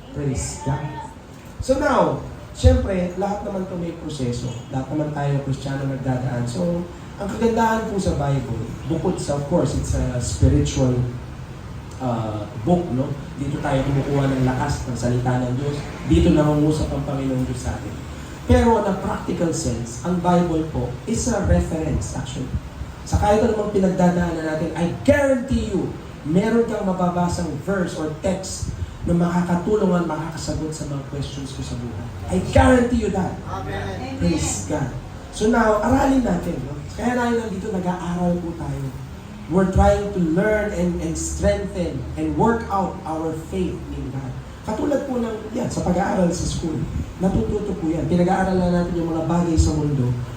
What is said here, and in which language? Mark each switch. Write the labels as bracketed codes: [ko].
[tl] Praise God. So now, siyempre, lahat naman ito may proseso. Lahat naman tayo Kristiyano nagdadaan. So, ang kagandahan po sa Bible, bukod sa, [en] of course, it's a spiritual book, [tl] no? Dito tayo kumukuha ng lakas ng salita ng Diyos. Dito nangungusap ang Panginoon Diyos sa atin. [en] Pero on a practical sense, [tl] ang Bible po [en] is a reference, actually. [tl] Sa kahit anumang pinagdadaanan natin, [en] I guarantee you, [tl] meron kang mababasang verse or text na makakatulong at makakasagot sa mga questions ko sa buhay. [en] I guarantee you that. Amen. [tl] Praise God. So now, aralin natin. No? Kaya tayo nandito, nag-aaral po tayo. [en] We're trying to learn and strengthen and work out our faith in God. [tl] Katulad po ng, yan, sa pag-aaral sa school, natututo po yan. Pinag-aaralan natin yung mga bagay sa mundo.